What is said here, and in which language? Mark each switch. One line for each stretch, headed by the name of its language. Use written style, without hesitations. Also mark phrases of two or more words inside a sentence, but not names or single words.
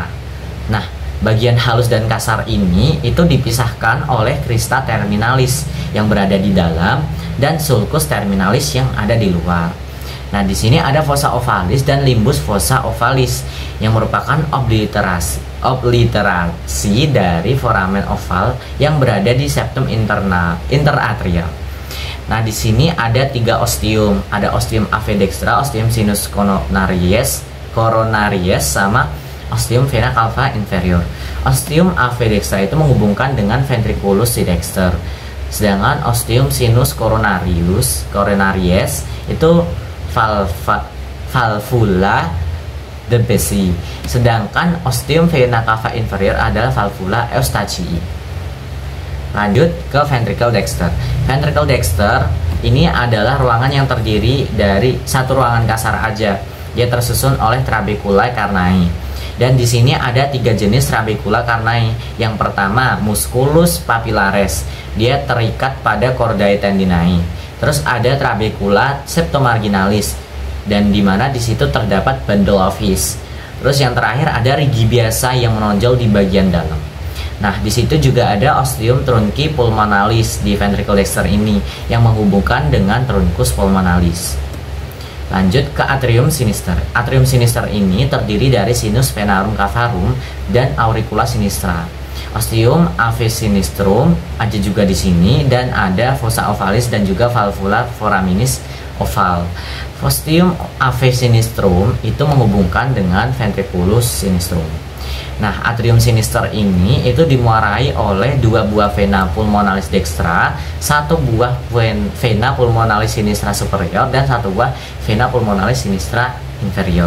Indonesian: Nah, bagian halus dan kasar ini itu dipisahkan oleh
Latin: crista terminalis
Indonesian: yang berada di dalam dan
Latin: sulcus terminalis
Indonesian: yang ada di luar. Nah, di sini ada
Latin: fossa ovalis
Indonesian: dan
Latin: limbus fossa ovalis
Indonesian: yang merupakan obliterasi dari
Latin: foramen oval
Indonesian: yang berada di
Latin: septum interatrial.
Indonesian: Nah, di sini ada 3 ostium. Ada
Latin: ostium ave dextra, ostium sinus coronarius
Indonesian: sama
Latin: ostium vena cava inferior. Ostium ave dextra
Indonesian: itu menghubungkan dengan
Latin: ventriculus si dexter.
Indonesian: Sedangkan
Latin: ostium sinus coronarius
Indonesian: itu
Latin: valvula de Bessi.
Indonesian: Sedangkan
Latin: ostium vena cava inferior
Indonesian: adalah
Latin: valvula Eustachii.
Indonesian: Lanjut ke
Latin: ventricle dexter. Ventricle dexter
Indonesian: ini adalah ruangan yang terdiri dari satu ruangan kasar aja. Dia tersusun oleh
Latin: trabeculae carnae.
Indonesian: Dan di sini ada 3 jenis
Latin: trabecula carnae.
Indonesian: Yang pertama
Latin: musculus papillaris.
Indonesian: Dia terikat pada
Latin: chordae tendinae.
Indonesian: Terus ada
Latin: trabecula septomarginalis,
Indonesian: dan dimana di situ terdapat
English: bundle of His.
Indonesian: Terus yang terakhir ada rigi biasa yang menonjol di bagian dalam. Nah, di situ juga ada
Latin: ostium truncipulmonalis
Indonesian: di
Latin: ventricle dexter
Indonesian: ini yang menghubungkan dengan
Latin: truncus pulmonalis.
Indonesian: Lanjut ke
Latin: atrium sinister. Atrium sinister
Indonesian: ini terdiri dari
Latin: sinus venarum cavarum
Indonesian: dan
Latin: auricula sinistra. Ostium ave sinistrum
Indonesian: ada juga di sini, dan ada
Latin: fossa ovalis
Indonesian: dan juga
Latin: valvula foraminis oval. Ostium ave sinistrum
Indonesian: itu menghubungkan dengan
Latin: ventriculus sinistrum.
Indonesian: Nah,
Latin: atrium sinister
Indonesian: ini itu dimuarai oleh 2 buah
Latin: vena pulmonalis dextra,
Indonesian: 1 buah
Latin: vena pulmonalis sinistra superior,
Indonesian: dan 1 buah
Latin: vena pulmonalis sinistra inferior.